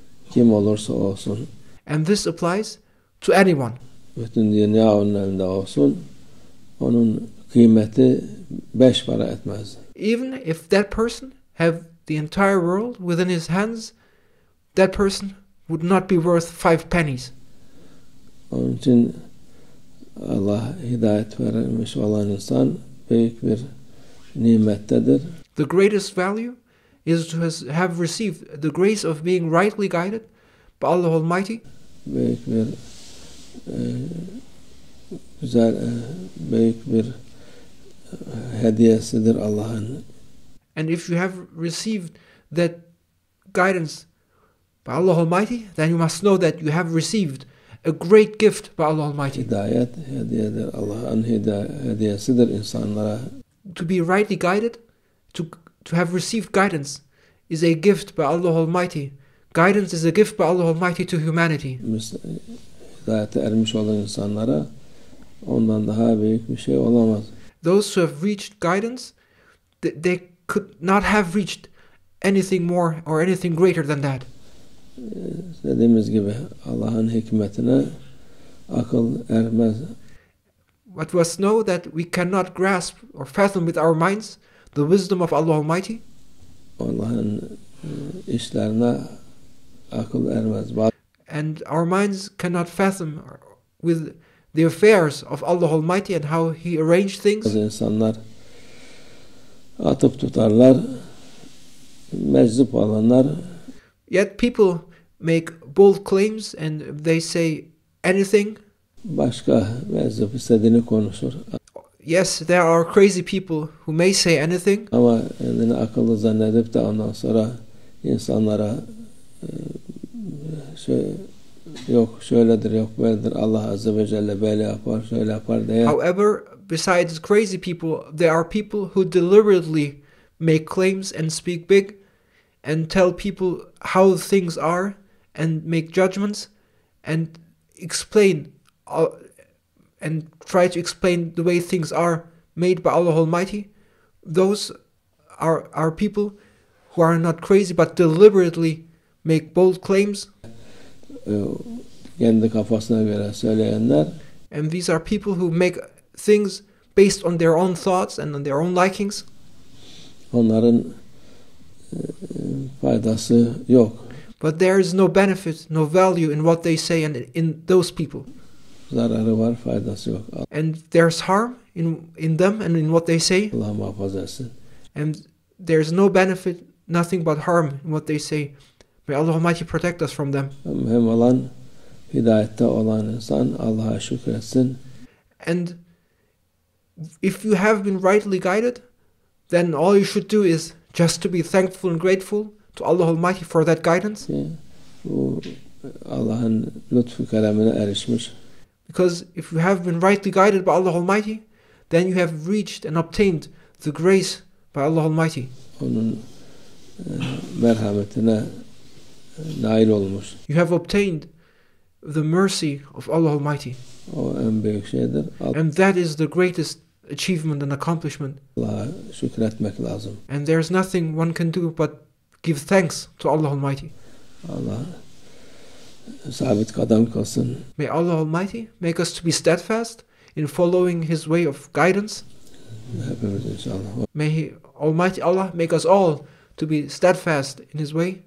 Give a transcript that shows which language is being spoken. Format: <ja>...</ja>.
<tr>Kim olursa olsun,</tr> <en>And this applies to anyone.</en> <tr>bütün dünya onun elinde olsun, onun kıymeti 5 para etmez.</tr> <en>Even if that person have the entire world within his hands, that person would not be worth 5 pennies.</en> <tr>Onun için Allah hidayet vermiş olan insan büyük bir nimettedir.</tr> <en>The greatest value is to have received the grace of being rightly guided by Allah Almighty.</en> <tr>Büyük bir güzel, büyük bir hediyesidir Allah'ın.</tr> <en>And if you have received that guidance by Allah Almighty, then you must know that you have received a great gift by Allah Almighty.</en> <tr>Hidayet hediyedir. Allah'ın hediyesidir insanlara.</tr> <en>To be rightly guided, to have received guidance is a gift by Allah Almighty. Guidance is a gift by Allah Almighty to humanity.</en> <tr>hidayete ermiş olan insanlara ondan daha büyük bir şey olamaz.</tr> <en>Those who have reached guidance, they could not have reached anything more or anything greater than that.</en> <tr>Dediğimiz gibi Allah'ın hikmetine akıl ermez.</tr> <en>But we must know that we cannot grasp or fathom with our minds the wisdom of Allah Almighty.</en> <tr>Allah'ın işlerine akıl ermez.</tr> <en>And our minds cannot fathom with the affairs of Allah Almighty and how He arranged things.</en> <tr>Bazı insanlar atıp tutarlar, meczup olanlar</tr> <en>Yet people make bold claims and they say anything.</en> <tr>başka meczup istediğini konuşur.</tr> <en>Yes, there are crazy people who may say anything,</en> <tr>Ama kendini akıllı zannedip de ondan sonra insanlara yok şöyledir, yok böyledir, Allah Azze ve Celle böyle yapar, şöyle yapar diye.</tr> <en>However, besides crazy people, there are people who deliberately make claims and speak big and tell people how things are and make judgments and explain and try to explain the way things are made by Allah Almighty. Those are people who are not crazy but deliberately make bold claims.</en> <tr>Kendi kafasına göre söyleyenler,</tr> <en>and these are people who make things based on their own thoughts and on their own likings.</en> <tr>Onların faydası yok.</tr> <en>But there is no benefit, no value in what they say and in those people.</en> <tr>Zararı var, faydası yok.</tr> <en>And there's harm in them and in what they say.</en> <tr>Allah muhafaza etsin.</tr> <en>And there's no benefit, nothing but harm in what they say. May Allah Almighty protect us from them.</en> <tr>Mühim olan, hidayette olan insan Allah'a şükretsin.</tr> <en>And if you have been rightly guided, then all you should do is just to be thankful and grateful to Allah Almighty for that guidance.</en> <tr>Bu Allah'ın lütfu keremine erişmiş.</tr> <en>Because if you have been rightly guided by Allah Almighty, then you have reached and obtained the grace by Allah Almighty.</en> <tr>Onun merhametine nail olmuş.</tr> <en>You have obtained the mercy of Allah Almighty.</en> <tr>O en büyük şeydir.</tr> <en>And that is the greatest achievement and accomplishment.</en> <tr>Allah'a şükretmek lazım.</tr> <en>And there's nothing one can do but give thanks to Allah Almighty.</en> <tr>Allah sabit kadem kılsın.</tr> <en>May Allah Almighty make us to be steadfast in following His way of guidance.</en> <tr>Hepimiz inşallah.</tr> <en>May Almighty Allah make us all to be steadfast in His way.</en>